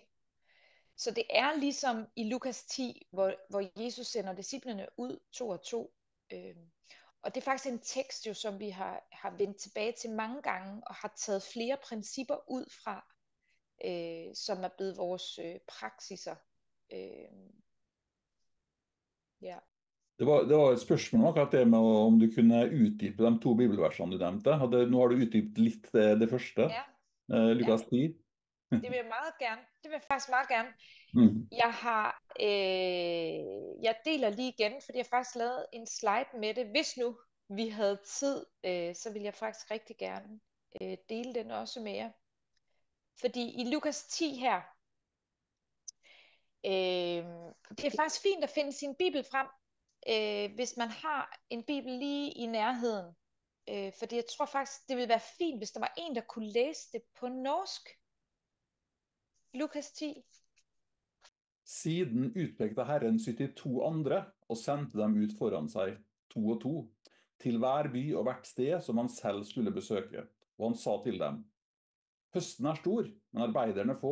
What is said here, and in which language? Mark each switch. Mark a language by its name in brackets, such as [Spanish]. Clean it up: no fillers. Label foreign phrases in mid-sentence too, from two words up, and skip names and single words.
[Danish] Så det er ligesom i Lukas 10, hvor Jesus sender disciplene ud 2 og 2. Og det er faktisk en tekst, jo, som vi har vendt tilbage til mange gange, og har taget flere principper ud fra, som er blevet vores praksiser. Ja. [Norwegian] Det var et spørsmål om akkurat det med om du kunne utdype de 2 bibelversene du nevnte. Nå har du utdypet litt det første, [Danish] Ja. Lukas 10. Det vil jeg meget gerne. Det vil jeg faktisk meget gerne. Mm. Jeg deler lige igen, fordi jeg faktisk lavet en slide med det. Hvis nu vi havde tid, så vil jeg faktisk rigtig gerne dele den også med jer. Fordi i Lukas 10 her, det er faktisk fint at finde sin bibel frem, hvis man har en bibel lige i nærheden. Fordi jeg tror faktisk, det ville være fint, hvis der var en, der kunne læse det på norsk. [Norwegian] Lukas 10. Siden utpekte Herren 72 andre og sendte dem ut foran seg, 2 og 2, til hver by og hvert sted som han selv skulle besøke. Og han sa til dem: Høsten er stor, men arbeiderne få.